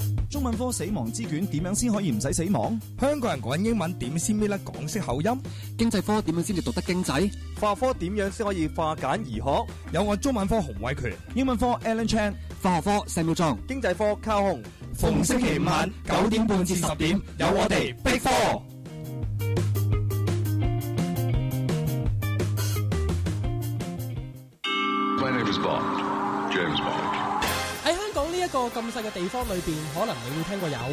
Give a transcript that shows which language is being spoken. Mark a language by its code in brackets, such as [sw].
[zh] 中文科死亡之卷，怎样才可以不用死亡？香港人讲英文，怎样才能港式口音？经济科怎样才能读得经济？化科怎样才可以化简而学？有我中文科洪伟权，英文科 Alan Chan，化学科 Samuel Zhang，经济科靠红。逢星期五晚9点半至10点，有我们 Big Four。 [en] My name is Bond， James Bond。 [zh] 在香港这个这么小的地方里面，可能你会听过有